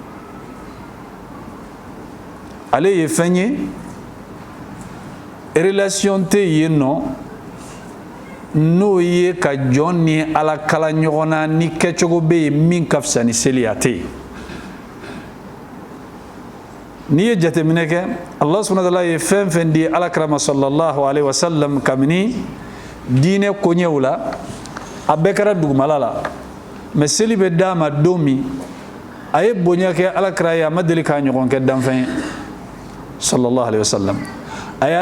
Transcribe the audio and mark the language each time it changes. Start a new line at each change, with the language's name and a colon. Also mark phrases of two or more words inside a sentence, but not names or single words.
Bambara: ale ye fɛn ye relation tɛ yen nɔ n'o ye ka jɔn ni ala kala ɲɔgɔn na ni kɛcogo bɛ yen min ka fisa ni seli a tɛ yen n'i ye jateminɛ kɛ
Arabic: الله سبحانه وتعالى
Bambara: ye fɛn fɛn di alakira ma
Arabic: صلى الله عليه وسلم
Bambara: kabini diinɛ koɲɛw la a bɛɛ kɛra dugumala la mɛ seli bɛ d'a ma don min a ye bonya kɛ alakira ye a ma deli k'a ɲɔgɔn kɛ danfɛn ye
Arabic: صلى الله عليه وسلم
Bambara: a ye